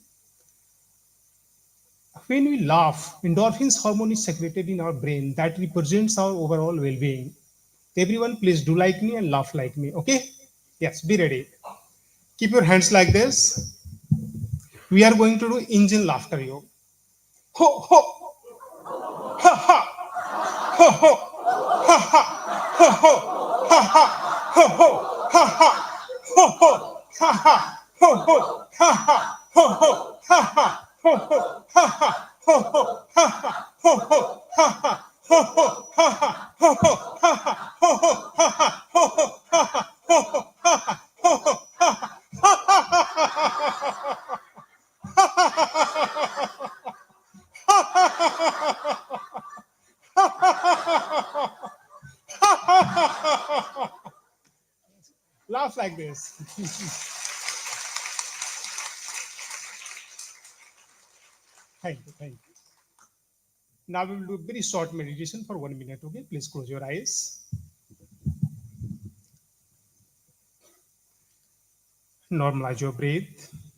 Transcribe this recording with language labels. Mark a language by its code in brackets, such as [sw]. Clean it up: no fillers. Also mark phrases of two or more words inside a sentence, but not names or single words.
[en] When we laugh, endorphins hormone is secreted in our brain that represents our overall well-being. Everyone, please do like me and laugh like me. Okay? Yes, be ready. Keep your hands like this. We are going to do engine laughter yoga. Ho ho ha ha ho ho ha ha ho ho ha ha ho ho ha ha ho ho ha ha ho ho ha ha ho ho ha ha ho ho ha ha ho ho ha ha ho ho ha ha ho ho ha ha ho ho ha ha ho ho ha ha ho ho ha ha ho ho ha ha ho ho ha ha. Laugh like this. Thank you. Thank you. Now we will do a very short meditation for 1 minute. Okay, please close your eyes. Normalize your breath.